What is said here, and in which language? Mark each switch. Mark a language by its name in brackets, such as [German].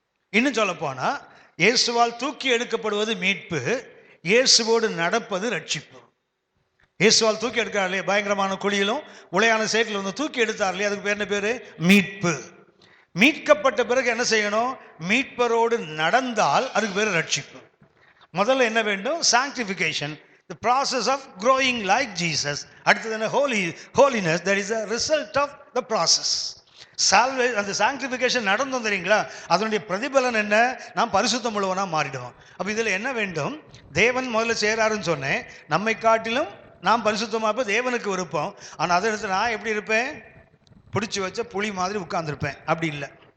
[Tamil] இன்னும் சொல்ல போனா, இயேசுவால் தூக்கி எடுக்கப்படுவது மீட்பு, இயேசுவோடு நடப்பது ரட்சிப்பு. இயேசுவால் தூக்கி எடுக்கிறார் பயங்கரமான குழியிலும் உளையான சேற்றில் வந்து தூக்கி எடுத்தார் இல்லையா, அதுக்கு பேர் என்ன? பேரு மீட்பு. மீட்கப்பட்ட பிறகு என்ன செய்யணும்? மீட்பரோடு நடந்தால் அதுக்கு பேர் ரட்சிப்பு. முதல்ல என்ன வேண்டும்? [English] Sanctification, the process of growing like Jesus. [Tamil] அடுத்தது என்ன? [English] holiness, that is a result of the process. [Tamil] அந்த சாங்டிஃபிகேஷன் நடந்தோம் தெரியுங்களா, அதனுடைய பிரதிபலன் என்ன? நாம் பரிசுத்தம் உள்ளவனா மாறிடுவோம். அப்ப இதுல என்ன வேண்டும்? தேவன் முதல்ல செய்யறாருன்னு சொன்னேன், நம்மை காட்டிலும் நாம் பரிசுத்தமா இருப்ப தேவனுக்கு விருப்பம். ஆனால் அதை எடுத்து நான் எப்படி இருப்பேன்? பிடிச்சி வச்ச புலி மாதிரி உட்கார்ந்துருப்பேன். அப்படி இல்லை.